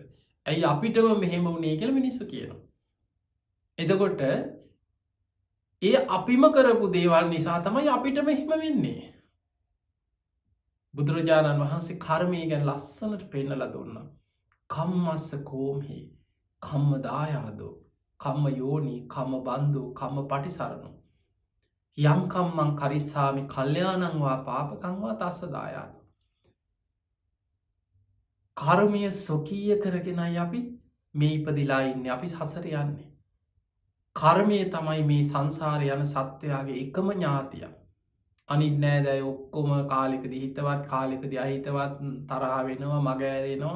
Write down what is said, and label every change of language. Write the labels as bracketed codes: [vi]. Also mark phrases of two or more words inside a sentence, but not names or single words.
[si] ඇයි අපිටම මෙහෙම වුනේ කියලා මිනිස්සු කියනවා. එතකොට ඒ අපිම කරපු දේවල් නිසා තමයි අපිට මෙහෙම වෙන්නේ. බුදුරජාණන් වහන්සේ කර්මය ගැන ලස්සනට පෙන්නලා දුන්නා. [pi] කම්මස්ස කෝමහි, කම්ම දායාදෝ, කම්ම යෝනි, කම්ම බන්දු, කම්ම පටිසරණෝ. යම් කම්මං කරිස්සාමි කල්යාණං වා පාපකං වා තස්ස දායාදෝ. [si] කර්මය සොකීය කරගෙනයි අපි මේ ඉපදිලා ඉන්නේ. අපි සසර යන්නේ. කර්මය තමයි මේ සංසාරය යන සත්වයාගේ එකම ඥාතිය. අනිත් නෑදෑයෝ ඔක්කොම කාලෙකදී හිතවත් කාලෙකදී අහිතවත් තරහ වෙනවා, මග ඇරෙනවා.